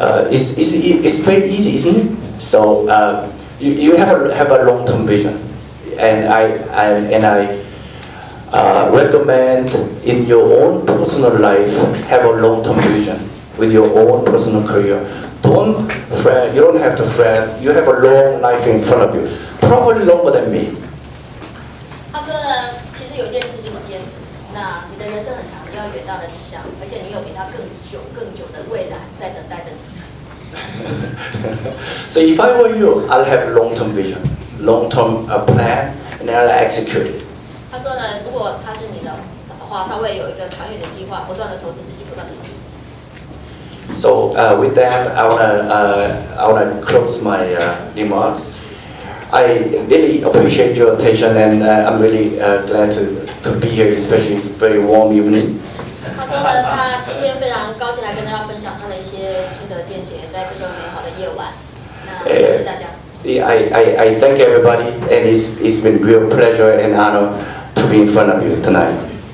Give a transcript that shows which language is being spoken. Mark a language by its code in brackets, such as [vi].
[en] It's very easy, isn't it? So you have a long-term vision, and I recommend in your own personal life have a long-term vision with your own personal career. Don't fret. You don't have to fret. You have a long life in front of you, probably longer than me. [zh] 他说呢，其实有一件事就是坚持。那你的人生很长，你要远大的志向，而且你有比他更久的未来在等待着你。 [en] So if I were you, I'll have a long-term vision, long-term plan, and I'll execute it. [zh] 他说呢，如果他是你的话，他会有一个长远的计划，不断的投资自己，不断的努力。 [en] So with that, I wanna close my remarks. I really appreciate your attention, and I'm really glad to be here, especially it's a very warm evening. [zh] 他说呢，他今天非常高兴来跟大家分享他的一些心得见解，在这个美好的夜晚。那谢谢大家。 [en] I thank everybody, and it's been real pleasure and honor to be in front of you tonight.